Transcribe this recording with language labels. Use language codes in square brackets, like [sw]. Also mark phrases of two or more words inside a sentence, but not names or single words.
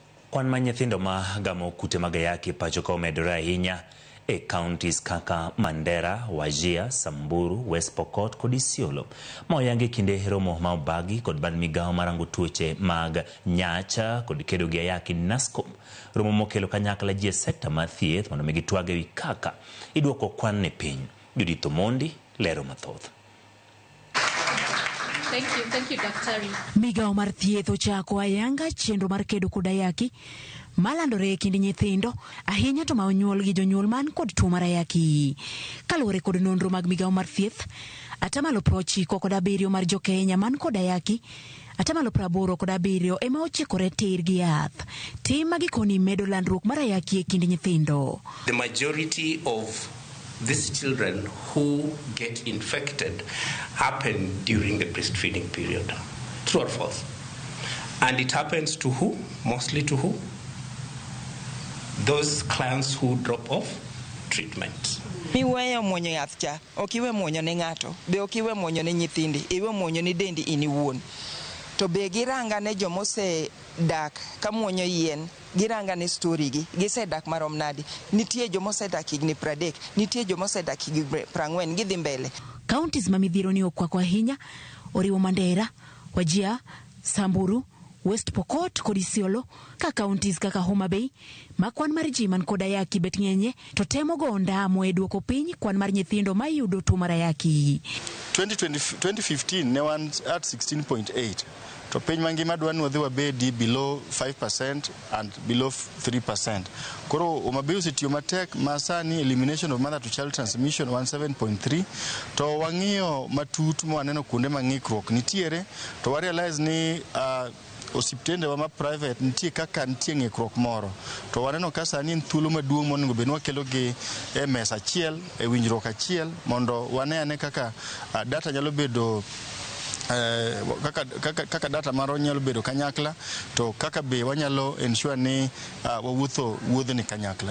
[luo] Kwan ma nyithindo ma gamo kute mag ayaki pacho ka omedore ahinya e counties kaka Mandera, Wajir, Samburu, West Pokot kod Isiolo. Ma oyangi kinde romo ma obagi kod bad migawo marango tuoche mag nyacha kod kedo gi ayaki NASCOM. Romo mokelo kanyakla ji e sekta mar thieth mondo mi gitwag ewi kaka iduoko kwan ne piny. Judith Omondi lero mathoth. [en] Thank you, Daktari. [luo] Migawo mar thieth ochako ayanga chenro mar kedo kod ayaki malandore e kind nyithindo ahinya to ma onyuol gi jonyuol man kod tuo mar ayaki. Kaluwore kod nonro mag migawo mar thieth, 97% mar jo-Kenya man kod ayaki, 87% ema ochikore tir gi yath. Tim magikoni medo landruok mar ayaki e kind nyithindo. [en] The majority of these children who get infected happen during the breastfeeding period. True or false? And it happens to who? Mostly to who? Those clients who drop off treatment. [luo] Miweyo muonyo yath cha, okiwe muonyo ne ng'ato, be okiwe muonyo ne nyithindi, iwe muonyo ne dendi in iwuon. To be giranga ne jomose dak ka muonyo yien, giranga ne story gi, gise dak marom nadi. Nitie jomose dak higni 30, nitie jomose dak higni 40, gidhi mbele. Counties ma midhiero ni okwako ahinya oriwo Mandera, Wajir, Samburu, West Pokot kod Isiolo, ka counties kaka Homa Bay ma kwan mar ji man kod ayaki bet ng'enye to temo go ondamo e duoko piny kwan mar nyithindo ma yudo tuo mar ayaki. 2015 ne wan at 16.8. To piny mangima dwa ni wadhi wabedi [en] below 5% and below 3%. [luo] Koro Homa Bay osetiyo matek masani [en] elimination of mother to child transmission [luo] 17.3. To wang'iyo matut mo waneno kuonde mang'ikruok nitiere to wa realize ni osiptende wa ma private nitie kaka nitie ng'ikruok moro. To waneno ka sani en thuolo maduong' monego bed ni wakelo gi e mesa achiel, e winjruok achiel mondo wane kaka data nyalo bedo kaka data maro nyalo bedo kanyakla to kaka be wanyalo ensure ni wuodhni kanyakla.